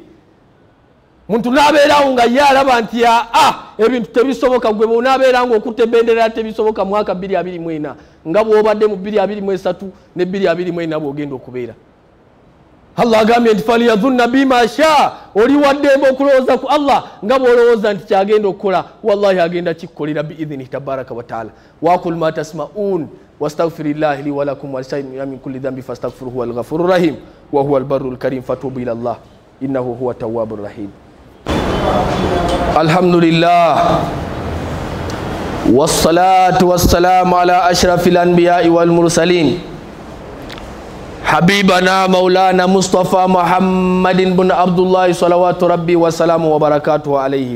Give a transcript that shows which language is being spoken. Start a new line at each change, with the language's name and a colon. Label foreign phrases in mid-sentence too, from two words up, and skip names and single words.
Ganda: Muntu n'abeerawo nga ye alaba nti ebintu tebisoboka, gwe bw'onaabeera ng'okutta ebendera tebisoboka mwaka 2024 nga bw'obadde mu 2023 ne 2024 bw'ogenda okubeera. Allah agambye nti
Arabic: فليظن بي ما شاء,
Ganda: oli waddembe okulowooza ku Allah nga bw'olowooza nti kyagenda okukola, wallahi agenda kikukolera
Arabic: بإذنه تبارك وتعالى. وقل ما تسمعون واستغفر الله لي ولكم ولسائر المسلمين من كل ذنب فاستغفروه هو الغفور الرحيم وهو البر الكريم فتوبوا إلى الله إنه هو التواب الرحيم. الحمد لله والصلاة والسلام على أشرف الأنبياء والمرسلين حبيبنا مولانا مصطفى محمد بن عبد الله صلوات ربي وسلامه وبركاته عليه.